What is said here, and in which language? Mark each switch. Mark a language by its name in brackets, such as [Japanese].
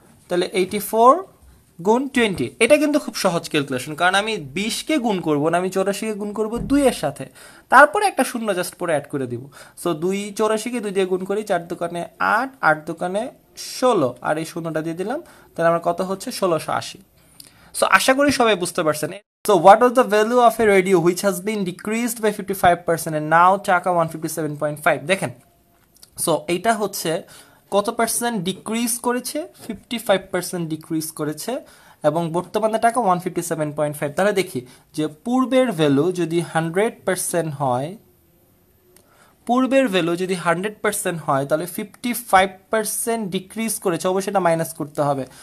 [Bangla] তাহলে 84 গুণ 20, এটা কিন্তু খুব সহজ ক্যালকুলেশন, কারণ আমি 20-কে গুণ করব না, আমি 84-কে গুণ করব 2 এর সাথে, তারপরে একটা শূন্য জাস্ট পরে অ্যাড করে দিব। সো 2 84-কে 2 দিয়ে গুণ করি, 4 দোকানে 8, 8 দোকানে 16, আর এই শূন্যটা দিয়ে দিলাম, তাহলে আমার কত হচ্ছে? 1680। সো আশা করি সবাই বুঝতে পারছেন। [English] So what was the value of a radio which has been decreased by 55% and now taka 157.5? [Bangla] দেখেন, সো এইটা হচ্ছে কত পার্সেন্ট ডিক্রিজ করেছে? 55% ডিক্রিজ করেছে, এবং বর্তমানে টাকা 157.5। তাহলে দেখি যে পূর্বের ভ্যালু যদি 100% হয়, পূর্বের ভ্যালু যদি 100% হয় তাহলে 55% ডিক্রিজ করেছে, অবশ্যই এটা মাইনাস করতে হবে।